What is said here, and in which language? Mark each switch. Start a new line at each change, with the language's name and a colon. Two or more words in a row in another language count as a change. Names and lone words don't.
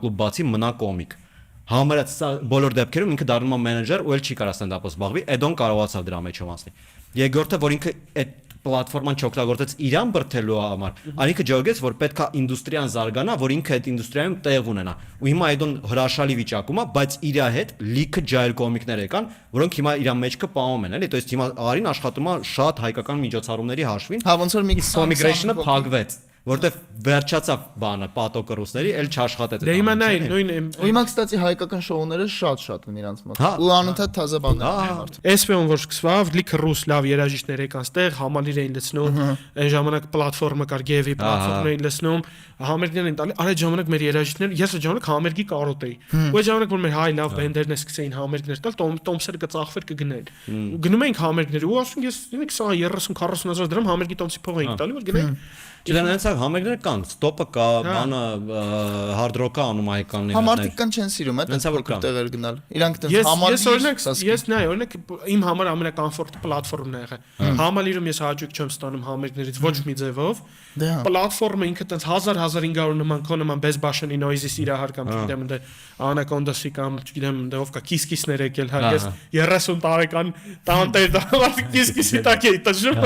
Armenian: կլուբ բացի, մնա կոմիկ։ Համարյա բոլոր դեպքերում ինքը դառնում է մենեջեր ու էլ չի կարող ստենդափով զբաղվի, Էդոն կարողացավ դրա մեջով անցնել։ Երկրորդը, որ ինքը այդ պլատֆորման չօգտագործեց իրան բրթելու համար, այնինքը ջոգեց, որ պետքա ինդուստրիան զարգանա, որ ինքը այդ ինդուստրիայում տեղ ունենա։ Ու հիմա Էդոն հրաշալի վիճակում է, բայց իր հետ լիքը ջայլ կոմիկներ եկան, որոնք հիմա իր մեջքը պահում են, էլի,
Russian: то есть
Armenian: հիմա Արին աշխատում է շատ հայկական միջոցառումների հաշվին։ Հա ոնց որ մի Commigration-ը փակվեց, որտեվ վերջացավ բանը պատոկը ռուսների, էլ չաշխատեց։ Դե հիմա նայ նույն ու հիմա կստացի հայկական շոուները շատ են իրանց մոտ։ Ու անընդհատ թազա բաներ են։ SPO-ն որ սկսվավ, լիքը ռուս լավ երաժիշտներ եկան ստեղ, համալիր էին լցնում, այն ժամանակ պլատֆորմը կար, Գևի պլատֆորմն էին լցնում, համերգներ էին տալի, այդ ժամանակ մեր երաժիշտները, ես այդ ժամանակ համերգի կարոտ էի։ Ու այդ ժամանակ որ մեր հայ լավ բենդերն սկսեին համերգներ տալ, տոմսերը կծախվեր կգնեն։ Ու գնում էինք համերգներ ու ասում ես 20-30-40 հազար դրամ համերգի տոմսի փող էինք տալի, որ գնային։ Դրանից համերգները կան, ստոպը կա, բանը
English: hard rock-
Armenian: ը անում հայկանն Համարտիկան չեն սիրում, այդ տեղեր գնալ։ Իրանք դեռ Ես օրինակ ես նայ օրինակ իմ համար ամենակոմֆորտ պլատֆորմն է եղել։ Համալիրում ես հաճույք չեմ ստանում համերգներից ոչ մի ձևով։ Պլատֆորմը ինքը տենց 1000-1500 նման քո նման Bezbashan-ի Noisy սիրահար կամ չգիտեմ ընդ Anaconda-ի կամ չգիտեմ ընդ ով կա Kiss-Kiss-ներ եկել հա ես 30 տարեկան տանտեր դավար Kiss-Kiss-ի տակ էի տժում։